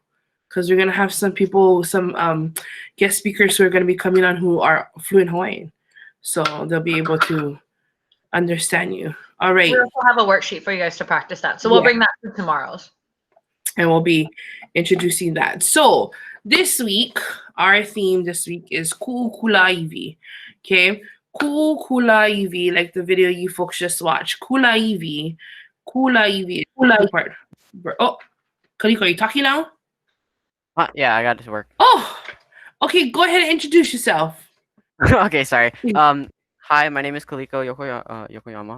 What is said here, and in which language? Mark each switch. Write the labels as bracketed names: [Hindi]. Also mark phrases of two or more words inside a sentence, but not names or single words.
[English] Because we're going to have some people, some guest speakers who are going to be coming on who are fluent Hawaiian. So they'll be able to understand you. All right. We also have a worksheet for you guys to practice that. So we'll bring that to tomorrow's. And we'll be introducing that. So this week, our theme this week is [Hawaiian] Kuʻu Kulaiwi. [English] Okay? [Hawaiian] Kuʻu Kulaiwi, [English] like the video you folks just watched. Kulaiwi part. Oh, Kaliko, are you talking now? Yeah, I got it to work. Oh, okay. Go ahead and introduce yourself. Okay, sorry. Hi, my name is Kaliko Yokoyama.